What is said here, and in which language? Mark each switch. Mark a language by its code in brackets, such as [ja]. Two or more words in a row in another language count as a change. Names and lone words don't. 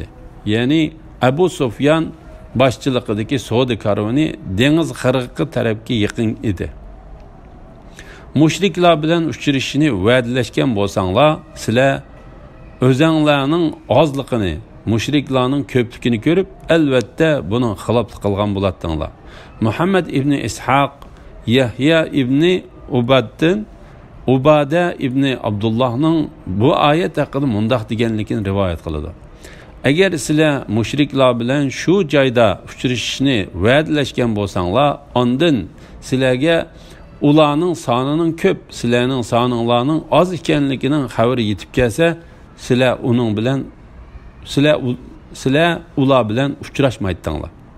[uz] Ya'ni Abu Sufyan boshchiligidagi savdo karvoni dengiz qirg'i tarafga yaqin edi. Mushriklar bilan uchrashishni va'dalashgan bo'lsanglar, sizlar o'zinglarning ozligini, mushriklarning ko'pligini ko'rib, albatta buning xiloflik qilgan bo'lardinglar. Muhammad ibn Ishaq, Yahya ibn Ubada ibn Abdullahning bu oyat haqida mundaq deganligini rivoyat qiladi. Agar sizlar mushriklar bilan shu joyda uchrashishni va'dalashgan bo'lsanglar, ondan sizlarga ularning sonining ko'p, sizlarning soninglarning oz ekanligining xabari yetib kelsa, sizlar uning bilan sizlar ular bilan uchrashmaydinglar.